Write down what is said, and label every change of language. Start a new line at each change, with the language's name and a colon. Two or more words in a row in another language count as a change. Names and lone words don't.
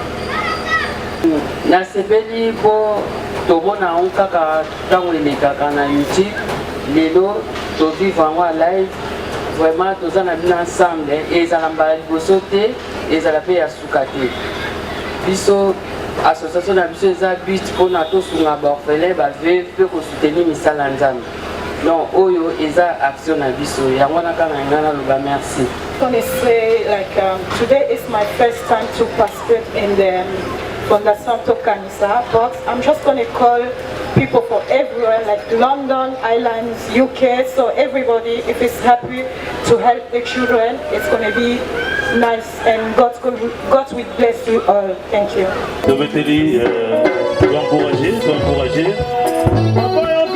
Lingala: nasepeli mpo tobona yango kaka ntango elekaka na youtube lelo tovivre yango a live vraiment toza na bino ensemble ezala mbala liboso te ezala mpe ya suka te biso association na biso eza but mpona tosunga baorphelin baveuve mpe kosoutenir misala nzambe donc oyo eza action na biso yango wana kaka nga naloba merci.
English: Today is my first time to participate in the Fondation Tokanisa, but I'm just going to call people from everywhere, like London, Ireland, UK, so everybody, if it's happy to help the children, it's going to be nice, and God will bless you all. Thank you.
French: Je vais te dire, encourager.